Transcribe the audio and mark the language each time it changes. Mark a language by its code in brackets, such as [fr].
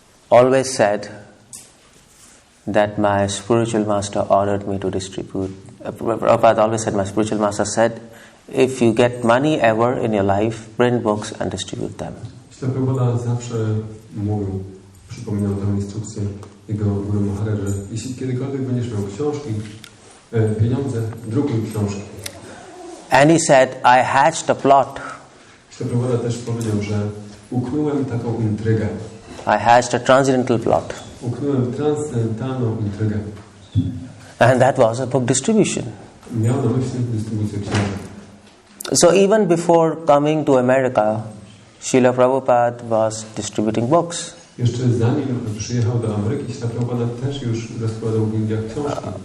[en] Always said that my spiritual master ordered me to distribute. Prabhupada always said, my spiritual master said, if you get money ever in your life, print books and distribute them. [pl] Prabhupada zawsze mówił, przypominał tę instrukcję jego Guru Maharaj, że jeśli kiedykolwiek będziesz miał książki, pieniądze, drukuj książki. [en] And he said, I hatched a plot. [pl] Prabhupada też powiedział, że uknąłem taką intrygę. [en] I hatched a transcendental plot. [pl] Uknąłem transcendentalną intrygę. [en] And that was a book distribution. [pl] Miał na myśli dystrybucję książek. [en] So even before coming to America, Srila Prabhupada was distributing books. [pl] Jeszcze zanim przyjechał do Ameryki, Srila Prabhupada też już rozkładał w Indiach książki.